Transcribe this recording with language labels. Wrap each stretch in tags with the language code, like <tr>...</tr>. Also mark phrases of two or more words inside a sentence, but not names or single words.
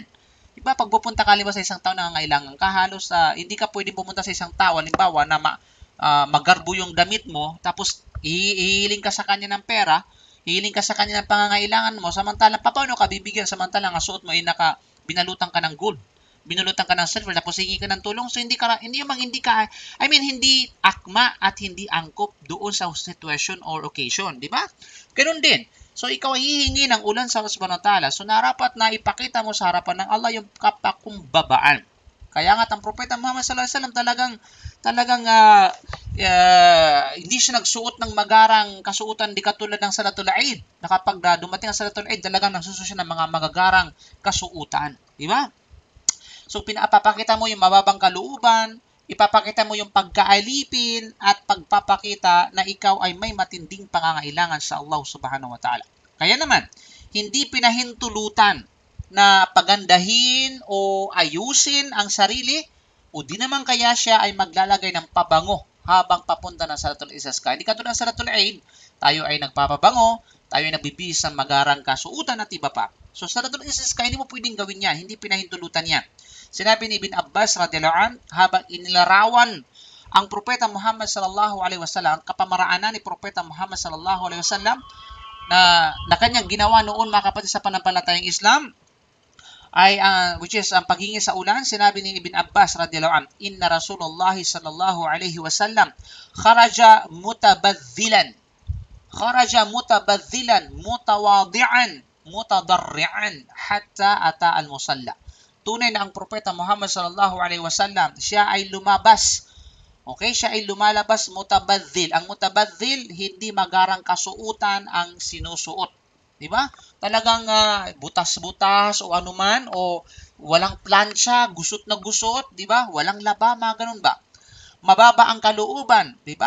<tl>Diba, pag pupunta ka sa isang tao nangangailangan ka, halos hindi ka pwedeng pumunta sa isang tao, halimbawa na magarbo yung damit mo, tapos hihiling ka sa kanya ng pera, hihiling ka sa kanya ng pangangailangan mo, samantalang paano ka bibigyan samantalang ang suot mo ay binalutan ka ng gold, binulutan ka ng silver, tapos hingi ka ng tulong, so hindi akma at hindi angkop doon sa</tl> <en>situation or occasion,</en> <tl>di ba? Ganun din. So, ikaw ay hihingi ng ulan sa Allah</tl> <ar>سبحانه وتعالى.</ar> <tl>So, narapat na ipakita mo sa harapan ng Allah yung kapakumbabaan. Kaya nga, ang Propeta Muhammad</tl> <ar>صلى الله عليه وسلم</ar> <tl>talagang hindi siya nagsuot ng magarang kasuotan di katulad ng</tl> <ar>صلاة العيد.</ar> <tl>Na kapag dumating ang</tl> <ar>صلاة العيد,</ar> <tl>talagang nagsusuot siya ng mga magagarang kasuotan. Di ba? So, pinapakita mo yung mababang kalooban, ipapakita mo yung pagkaalipin at pagpapakita na ikaw ay may matinding pangangailangan sa Allah</tl> <ar>سبحانه وتعالى.</ar> <tl>Kaya naman, hindi pinahintulutan na pagandahin o ayusin ang sarili o di naman kaya siya ay maglalagay ng pabango habang papunta ng</tl> <ar>صلاة الاستسقاء.</ar> <tl>Hindi katulad ng</tl> <ar>صلاة العيد,</ar> <tl>tayo ay nagpapabango, tayo ay nagbibihis ng magarang kasuotan at iba pa. So,</tl> <ar>صلاة الاستسقاء,</ar> <tl>hindi mo pwedeng gawin yan, hindi pinahintulutan yan. Sinabi ni Ibn Abbas</tl> <ar>رضي الله عنه</ar> <tl>habang inilarawan ang Propeta Muhammad</tl> <ar>صلى الله عليه وسلم,</ar> <tl>kapamaraanan ni Propeta Muhammad</tl> <ar>صلى الله عليه وسلم</ar> <tl>na kanyang ginawa noon mga kapatid sa panampalatayang Islam ay</tl> <en>which is</en> <tl>ang paghingi sa ulan. Sinabi ni</tl> <ar>Ibn Abbas رضي الله عنه، إن رسول الله صلى الله عليه وسلم خرج متبذلا متواضعا متضرعا حتى أتى المصلى.</ar> <tl>Tunay na ang Propeta Muhammad</tl> <ar>صلى الله عليه وسلم,</ar> <tl>siya ay lumabas. Okay, siya ay lumalabas mutabadhil. Ang mutabadhil, hindi magarang kasuutan ang sinusuot. Di ba? Talagang butas-butas o anuman o walang plancha, gusot na gusot, di ba? Walang laba, mga ganun ba? Mababa ang kalooban, di ba?</tl>